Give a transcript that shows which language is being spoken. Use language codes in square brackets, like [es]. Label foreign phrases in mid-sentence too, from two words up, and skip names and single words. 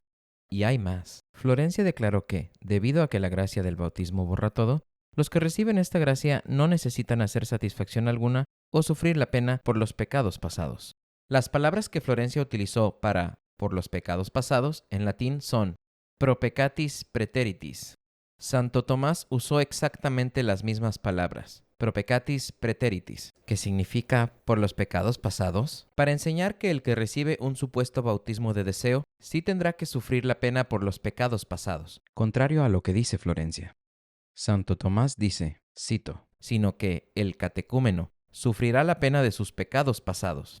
[es] Y hay más. Florencia declaró que, debido a que la gracia del bautismo borra todo, los que reciben esta gracia no necesitan hacer satisfacción alguna o sufrir la pena por los pecados pasados. Las palabras que Florencia utilizó para por los pecados pasados en latín son [la] pro peccatis praeteritis. [es] Santo Tomás usó exactamente las mismas palabras, [la] pro peccatis praeteritis, [es] que significa por los pecados pasados, para enseñar que el que recibe un supuesto bautismo de deseo sí tendrá que sufrir la pena por los pecados pasados, contrario a lo que dice Florencia. Santo Tomás dice, cito, sino que el catecúmeno sufrirá la pena de sus pecados pasados.